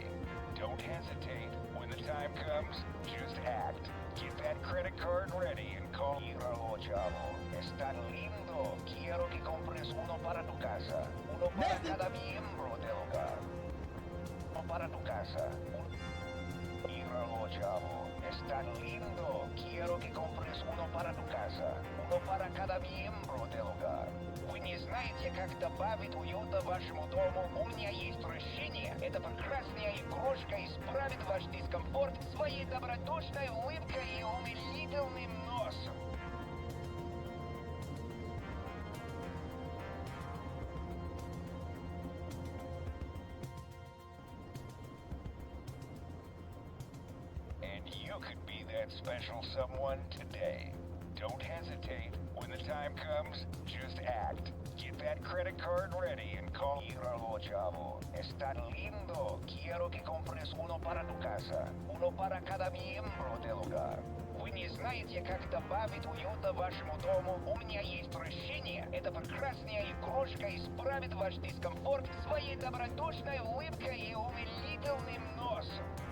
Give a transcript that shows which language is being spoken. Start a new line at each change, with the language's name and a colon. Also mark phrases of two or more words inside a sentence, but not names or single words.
English: Don't hesitate. When the time comes, just act. Get that credit card ready and call.
Spanish: Míralo, chavo. Está lindo. Quiero que compres uno para tu casa. Uno para cada miembro del hogar. Uno para tu casa. Míralo, chavo. Está lindo. Quiero que compres uno para tu casa. Uno para cada miembro del hogar.
Russian: Вы не знаете, как добавить уюта вашему дому? У меня есть решение. Эта прекрасная игрушка исправит ваш дискомфорт своей добродушной улыбкой и умилительным носом.
English: And you could be that special someone today. Don't hesitate. When the time comes, just act. Get that credit card ready and call.
Spanish: Míralo, chavo. Está lindo. Quiero que compres uno para tu casa. Uno para cada miembro del hogar.
Russian: Вы не знаете, как добавить уюта вашему дому? У меня есть решение. Эта прекрасная игрушка исправит ваш дискомфорт своей добродушной улыбкой и умилительным носом.